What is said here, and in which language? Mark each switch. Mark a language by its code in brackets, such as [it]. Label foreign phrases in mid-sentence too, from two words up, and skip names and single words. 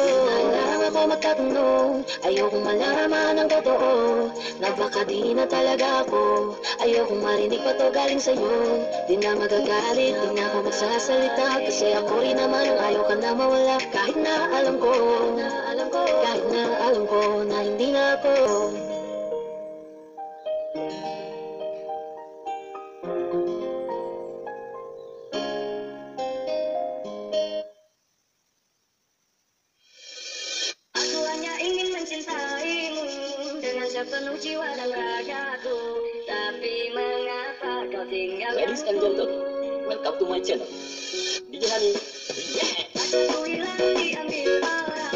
[tl] Kailangan ako magtatanong, ayokong malaman ang totoo, na baka di na talaga ako. Ayokong marinig pa to galing sa'yo, di na magagalit, di na ako magsasalita, kasi ako rin naman ang ayaw ka na mawala. Kahit na alam ko, kahit na alam ko na hindi na ako. [id] Aku hanya ingin mencintaimu dengan sepenuh jiwa dan ragaku, tapi mengapa kau tinggalkan? [en] Ladies and gentlemen, welcome to my channel. DJ Hani. Yeah. [id] Aku hilang diambil